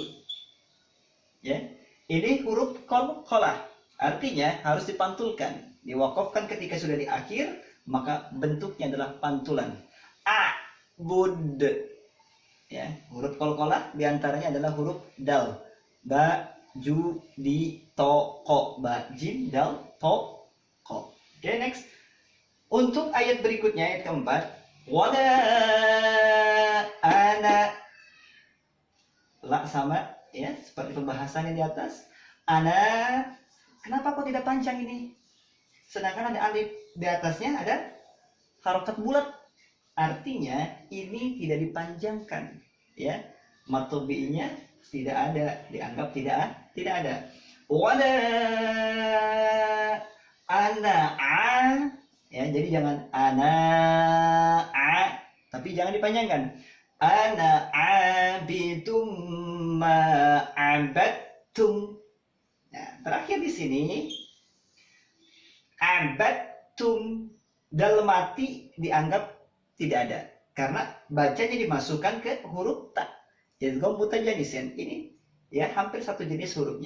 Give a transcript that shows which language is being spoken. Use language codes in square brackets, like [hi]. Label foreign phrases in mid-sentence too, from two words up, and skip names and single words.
[id] Ya. Ini huruf qalqalah. Artinya harus dipantulkan. Diwakafkan ketika sudah di akhir, maka bentuknya adalah pantulan. Bud. Ya, huruf qalqalah diantaranya adalah huruf dal. Ba, ju, di, to, ko. Ba, jim, dal, to, ko. Oke, next. Untuk ayat berikutnya, ayat keempat. [ar] ولا أنا. [id] La sama, ya, seperti pembahasan yang di atas. Ana, kenapa kok tidak panjang ini? Sedangkan ada alif di atasnya, ada harokat bulat. Artinya ini tidak dipanjangkan, ya. Mad tabi'inya tidak ada, dianggap tidak ada. [ar] ولا أنا [id] ya, jadi jangan ana tapi jangan dipanjangkan. [ar] أنا عابد ما عبدتم. [id] Nah, terakhir di sini abadtum dal mati dianggap tidak ada karena bacanya dimasukkan ke huruf ta. Jadi komputer jenisen ini, ya, hampir satu jenis hurufnya.